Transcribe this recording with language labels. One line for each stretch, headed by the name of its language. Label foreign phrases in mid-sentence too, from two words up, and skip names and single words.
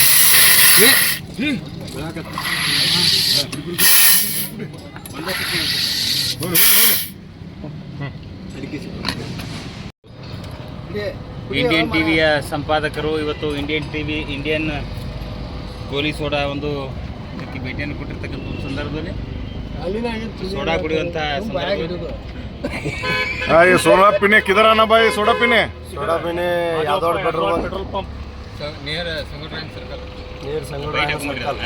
Kannada: ಇಂಡಿಯನ್ ಟಿವಿಯ ಸಂಪಾದಕರು ಇವತ್ತು ಇಂಡಿಯನ್ ಗೋಲಿ ಸೋಡಾ ಒಂದು ಇದಕ್ಕೆ ಭೇಟಿಯನ್ನು ಕೊಟ್ಟಿರ್ತಕ್ಕಂಥ ಒಂದು ಸಂದರ್ಭದಲ್ಲಿ ಸೋಡಾ ಕುಡಿಯುವಂಥ
Hindi: सोडा पीने किधर आना भाई? सोडा पीने यादव पेट्रोल पंप
Kannada: ನಿಯರ್ ಸಂಗೊಳ್ಳಿ ಸರ್ಕಲ್